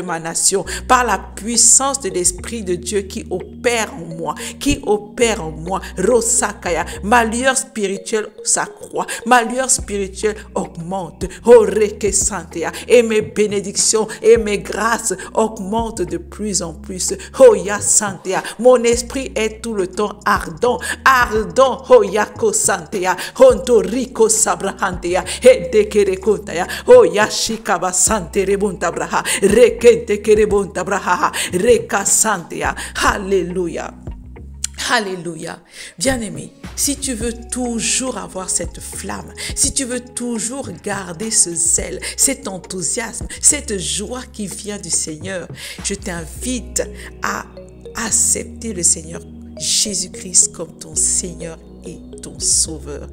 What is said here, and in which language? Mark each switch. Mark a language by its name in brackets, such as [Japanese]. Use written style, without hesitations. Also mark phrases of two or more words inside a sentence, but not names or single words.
[French] ma nation par la puissance de l'Esprit de Dieu qui opère en moi, Rosakaya, ma lueur spirituelle s'accroît, ma lueur spirituelle augmente, Oreke Santea, et mes bénédictions et mes grâces augmentent de plus en plus, Hoya Santea, mon esprit est tout le temps ardent, Hoyako Santea, Hontoriko Sabrahantea, Hedekerekontaya, Oyashikaba Sante Rebuntabraha, Rekente Kerebuntabraha, Reka Santea, Alléluia. Alléluia. Bien-aimé, si tu veux toujours avoir cette flamme, si tu veux toujours garder ce zèle, cet enthousiasme, cette joie qui vient du Seigneur, je t'invite à accepter le Seigneur Jésus-Christ comme ton Seigneur et ton Sauveur.